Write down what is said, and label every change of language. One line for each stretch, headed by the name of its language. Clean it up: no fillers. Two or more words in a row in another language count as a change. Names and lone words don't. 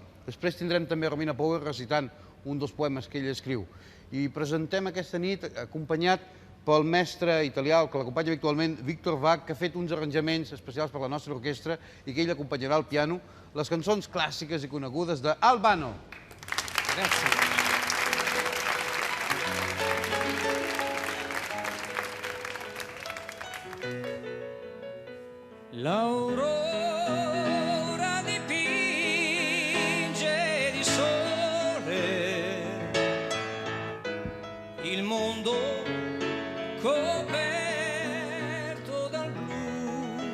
Catalan: Després tindrem també Romina Power recitant un dels poemes que ell escriu. I presentem aquesta nit acompanyat pel mestre italià, que l'acompanya habitualment, Víctor Bach, que ha fet uns arranjaments especials per la nostra orquestra i que ell acompanyarà al piano les cançons clàssiques i conegudes d'Albano. Gràcies.
Italian: L'aurora dipinge di sole il mondo coperto dal blu.